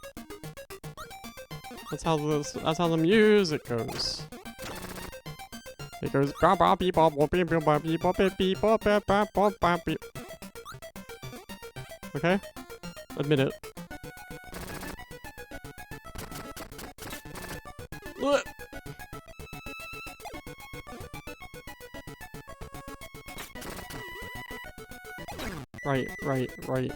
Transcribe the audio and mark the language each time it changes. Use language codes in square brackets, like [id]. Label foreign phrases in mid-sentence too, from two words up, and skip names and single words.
[en] That's how the music goes. It goes ba ba beep ba ba beep ba beep ba beep ba ba ba ba ba beep. Okay? Admit it. Ugh. Right.